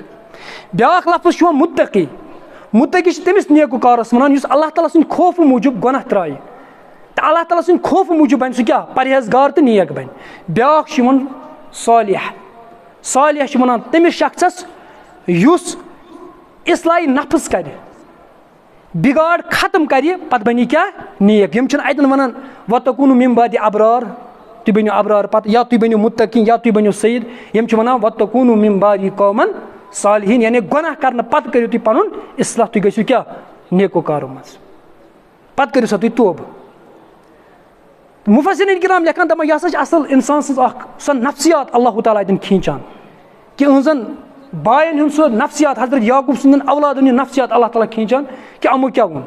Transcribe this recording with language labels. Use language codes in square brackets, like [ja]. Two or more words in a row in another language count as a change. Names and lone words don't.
[ks] بیٛاکھ لفظ چھُ یِوان مُتقی. مُتقی چھِ تٔمِس نیکوکارَس وَنان یُس اللہ تعالیٰ سٕنٛدِ خوفہٕ موٗجوٗب گۄناہ ترٛایہِ, تہٕ اللہ تعالیٰ سٕنٛدِ خوفہٕ موٗجوٗب بَنہِ سُہ کیٛاہ, پرہیزگار تہٕ نیک بَنہِ. بیٛاکھ چھُ یِوان صالح. صالح چھِ وَنان تٔمِس شخصس یُس اصلاحی نفس کرِ, بِگاڑ ختم کرِ, پتہٕ بَنہِ یہِ کیٛاہ, نیک. یِم چھِنہٕ اَتٮ۪ن وَنان [ar] وَتَکوٗنُوا مِن بَعْدِی ابرار, [ks] تُہۍ بٔنِو ابرار پتہٕ, یا تُہۍ بٔنِو مُتقی, یا تُہۍ بٔنِو سعید. یِم چھِ وَنان [ar] وَتَکوٗنُوا مِن بَعْدِی قَوْمًا صالِحِیٖن, [ks] یعنی گۄناہ کرنہٕ پتہٕ کٔرِو تُہۍ پَنُن اصلاح, تُہۍ گٔژھِو کیٛاہ, نیکوکارو منٛز, پتہٕ کٔرِو سا تُہۍ توبہٕ. مُفَسِریٖن کِرام لیکھان, دَپان یہِ ہسا چھِ اَصٕل اِنسان سٕنٛز اکھ سۄ نفسیات اللہ تعالیٰ اَتٮ۪ن کھیٖنچان, کہِ یِہٕنٛزن باین ہُنٛد سُہ نفسیات, حضرت یعقوٗب سٕنٛدٮ۪ن اولادن ہُنٛد نفسیات اللہ تعالیٰ کھیٖنچان, کہِ یِمو کیٛاہ ووٚن.